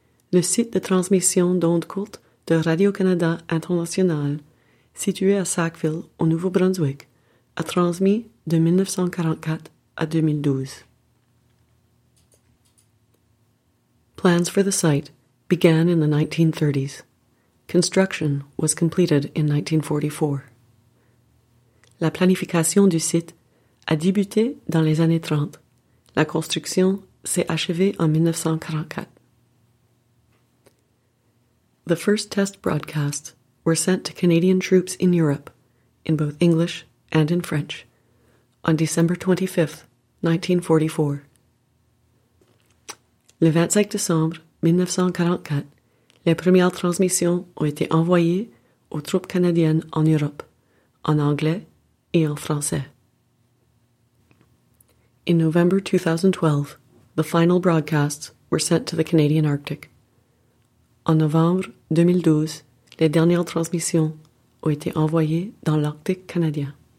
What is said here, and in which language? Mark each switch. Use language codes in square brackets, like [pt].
[fr] Le site de transmission d'ondes courtes de Radio-Canada International, situé à Sackville, au Nouveau-Brunswick, a transmis de 1944 à 2012. [en] Plans for the site began in the 1930s. Construction was completed in 1944. [fr] La planification du site a débuté dans les années 30. La construction s'est achevée en 1944. [en] The first test broadcasts were sent to Canadian troops in Europe, in both English and in French, on December 25, 1944. [fr] Le 25 décembre 1944, les premières transmissions ont été envoyées aux troupes canadiennes en Europe, en anglais et en français. [en] In November 2012, the final broadcasts were sent to the Canadian Arctic. [fr] En novembre 2012, les dernières transmissions ont été envoyées dans l'Arctique canadien.